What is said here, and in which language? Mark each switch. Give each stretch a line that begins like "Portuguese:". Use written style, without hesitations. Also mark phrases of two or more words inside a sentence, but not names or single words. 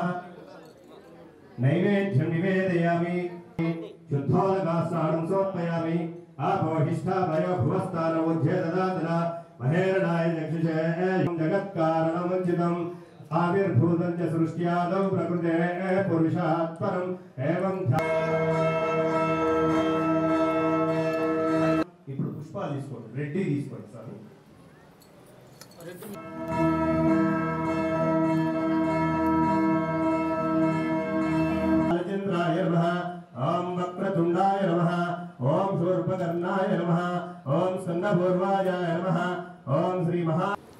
Sanskrit: नैवेद्यं निवेदयामि। शुद्धोदकास्नानं समर्पयामि। आपोहिष्ठाभयो भुवस्तानमुज्झे ददातना महेरणाय चक्षुषे जगत्कारणमुचितम् आविर्भूतं च सृष्ट्यादौ प्रकृतेः पुरुषात् परम् एवं
Telugu: ఇప్పుడు పుష్పాలు తీసుకోండి రెడ్డి తీసుకోండి సార్
Sanskrit: राजेन्द्राय नमः ओं वक्रतुण्डाय नमः ओं शूर्पकर्णाय नमः ओं स्कन्दपूर्वाय नमः ओं श्री महा